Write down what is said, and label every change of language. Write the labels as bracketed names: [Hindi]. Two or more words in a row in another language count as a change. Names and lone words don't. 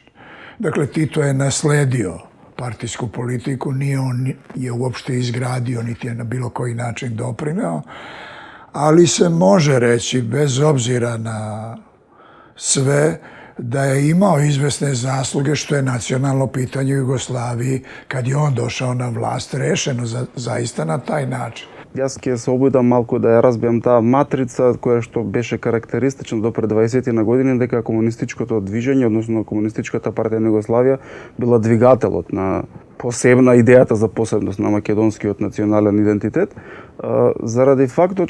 [Serbian] Dakle, Tito je nasledio partijsku politiku, nije on je uopšte izgradio, niti je na bilo koji način doprineo, ali se može reći, bez obzira na sve, da je imao izvesne zasluge što je nacionalno pitanje u Jugoslaviji, kad je on došao na vlast, rešeno zaista na taj način. [Macedonian] Јас ќе се обидам малку да ја разбијам таа матрица која што беше карактеристична до пред 20 на години, дека комунистичкото движење, односно комунистичката партија на Југославија, била двигателот на посебна идејата за посебност на македонскиот национален идентитет, заради фактот